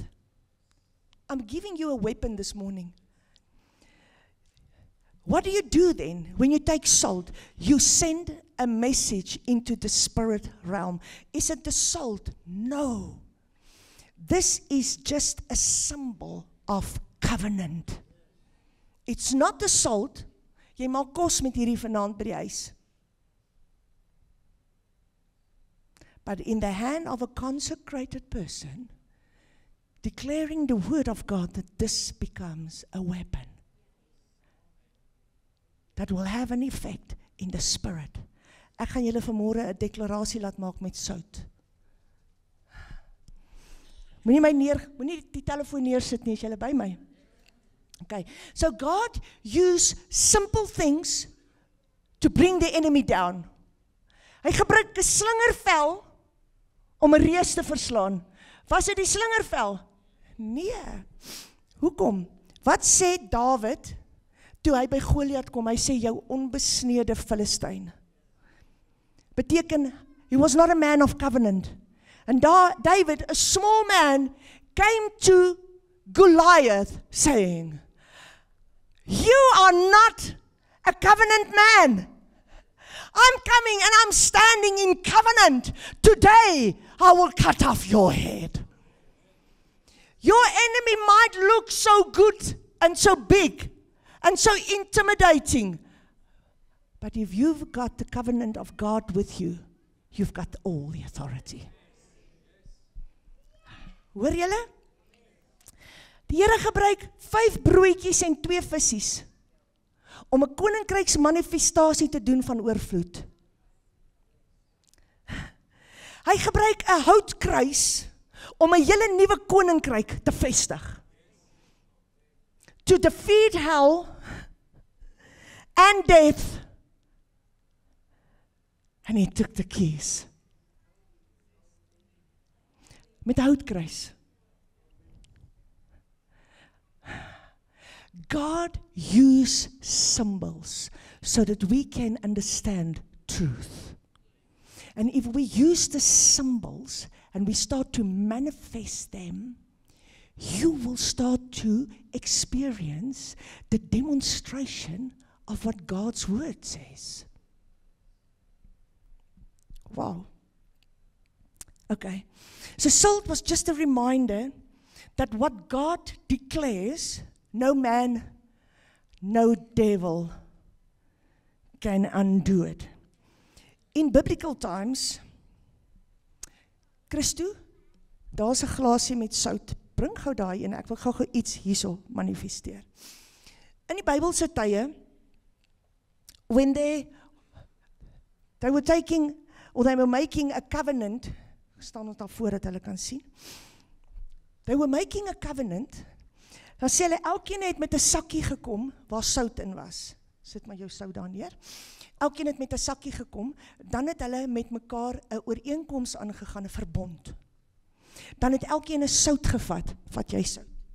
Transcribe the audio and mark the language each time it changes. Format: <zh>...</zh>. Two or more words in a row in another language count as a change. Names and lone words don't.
<en>I'm giving you a weapon this morning. What do you do then when you take salt? You send a message into the spirit realm. Is it the salt? No. This is just a symbol of covenant. It's not the salt.</en> <af>Jy maak kos met hierdie vanaand by die huis.</af> <en>But in the hand of a consecrated person, declaring the word of God, that this becomes a weapon that will have an effect in the spirit.</en> <af>Ek gaan julle vanmôre 'n deklarasie laat maak met sout. Moenie die telefoon neersit nie, as julle by my.</af> <en>Okay, so God used simple things to bring the enemy down.</en> <af>Hy gebruik 'n slingervel om 'n reus te verslaan. Was dit die slingervel? Nee. Hoekom? Wat sê Dawid toe hy by Goliat kom? Hy sê, jou onbesnede Filistyn. Beteken,</af> <en>he was not a man of covenant. And David, a small man, came to Goliath saying, you are not a covenant man. I'm coming and I'm standing in covenant. Today, I will cut off your head. Your enemy might look so good and so big and so intimidating. But if you've got the covenant of God with you, you've got all the authority.</en> <af>Hoor julle? Die Here gebruik 5 broodjies en 2 vissies om 'n koninkryksmanifestasie te doen van oorvloed. Hy gebruik 'n houtkruis om 'n hele nuwe koninkryk te vestig.</af> <en>To defeat hell and death. And he took the keys.</en> <af>Met 'n houtkruis.</af> <en>God used symbols so that we can understand truth. And if we use the symbols and we start to manifest them, you will start to experience the demonstration of what God's word says. Wow. Okay. So salt was just a reminder that what God declares, no man, no devil can undo it. In biblical times,</en> <af>Christo, daar's 'n glasie met sout. Bring gou daai een, ek wil gou iets hierso manifesteer. In die Bybelse tye,</af> <en>when they were taking, or they were making a covenant,</en> <af>staan ons daar voor dat hulle kan sien.</af> <en>They were making a covenant.</en> <af>Dan sê hulle, elkeen het met 'n sakkie gekom waar sout in was. Sit maar jou sout daar neer. Elkeen het met 'n sakkie gekom, dan het hulle met mekaar 'n ooreenkoms aangegaan, 'n verbond. Dan het elkeen 'n sout gevat, vat jy sout.</af>